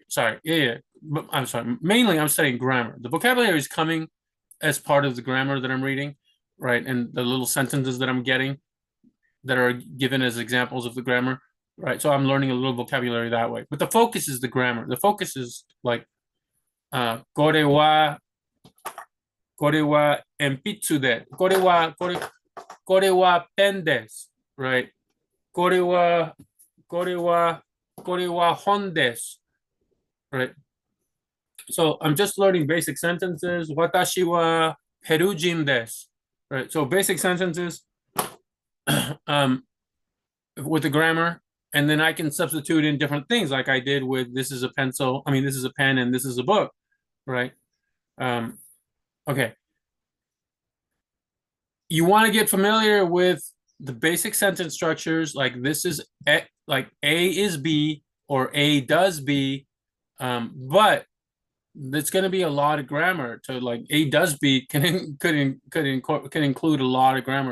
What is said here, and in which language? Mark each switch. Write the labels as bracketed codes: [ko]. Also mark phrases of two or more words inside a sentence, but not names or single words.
[en] Sorry. Yeah. I'm sorry. Mainly I'm studying grammar. The vocabulary is coming as part of the grammar that I'm reading, right? And the little sentences that I'm getting that are given as examples of the grammar, right? So I'm learning a little vocabulary that way. But the focus is the grammar. The focus is like, [ja] これは鉛筆で、これはペンです, right? これは、これは、これは本です, [en] right? So I'm just learning basic sentences. [ja] 私はペルー人です, [en] right? So basic sentences, um, with the grammar, and then I can substitute in different things, like I did with this is a pencil. I mean, this is a pen, and this is a book, right? Um, okay. You want to get familiar with the basic sentence structures, like this is A, like A is B or A does B, but it's going to be a lot of grammar to like A does B could include a lot of grammar.